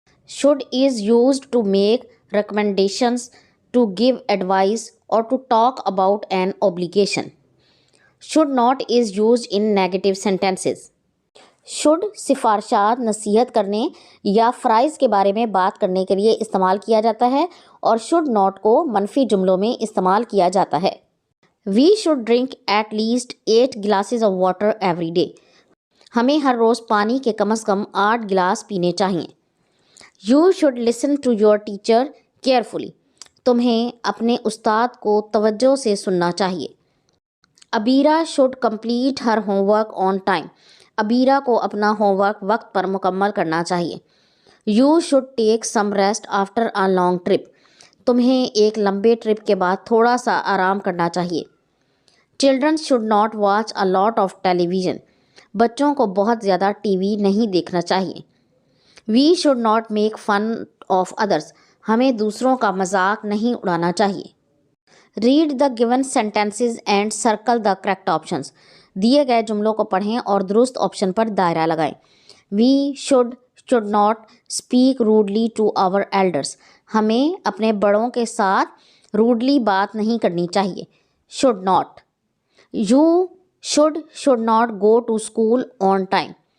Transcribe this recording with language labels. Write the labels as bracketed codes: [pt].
[en] should is used to make recommendations, to give advice, or to talk about an obligation. should not is used in negative sentences. [ur] should سفارشات، نصیحت کرنے یا فرائض کے بارے میں بات کرنے کے لیے استعمال کیا جاتا ہے اور should not کو منفی جملوں میں استعمال کیا جاتا ہے. [en] We should drink at least 8 glasses of water every day. [ur] ہمیں ہر روز پانی کے کم از کم 8 گلاس پینے چاہئیں. [en] You should listen to your teacher carefully. [ur] تمہیں اپنے استاد کو توجہ سے سننا چاہیے. [en] Abira should complete her homework on time. [ur] ابیرا کو اپنا ہوم ورک وقت پر مکمل کرنا چاہیے. [en] You should take some rest after a long trip. [ur] تمہیں ایک لمبے ٹرپ کے بعد تھوڑا سا آرام کرنا چاہیے. [en] Children should not watch a lot of television. [ur] بچوں کو بہت زیادہ ٹی وی نہیں دیکھنا چاہیے. [en] We should not make fun of others. [ur] ہمیں دوسروں کا مذاق نہیں اڑانا چاہیے. [en] Read the given sentences and circle the correct options. [ur] دیے گئے جملوں کو پڑھیں اور درست آپشن پر دائرہ لگائیں. [en] We should not speak rudely to our elders. [ur] ہمیں اپنے بڑوں کے ساتھ روڈلی بات نہیں کرنی چاہیے. Should not. [en] You should not go to school on time.